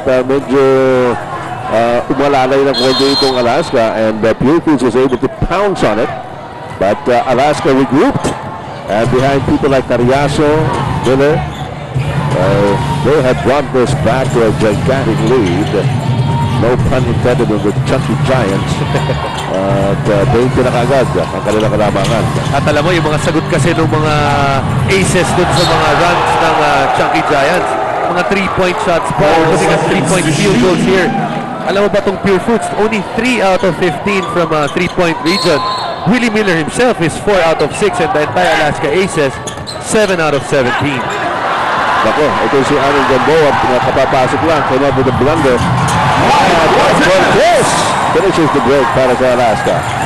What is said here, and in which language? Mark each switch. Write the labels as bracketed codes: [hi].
[tl] Medyo umalalay ng konti itong Alaska, [en] and Purefoods was able to pounce on it. But Alaska regrouped, and behind people like Carriazo, Miller, they had brought this back to a gigantic lead. No pun intended on the Chunkee Giants. [tl] At 20 na kagad ang kanilang kalamangan. At alam mo, yung mga sagot kasi ng mga aces dun sa mga runs ng Chunkee Giants, mga 3-point shots pa, putting at [en] 3-point field goals here. [tl] Alam mo ba itong Purefoods? [en] Only 3 out of 15 from a 3-point region. Willie Miller himself is 4 out of 6, and the entire Alaska Aces 7 out of 17. [tl] Ako, ito si Aaron Gamboa, kapapasok lang, [en] came up with a blunder. And Cortez finishes the break [tl] para sa Alaska.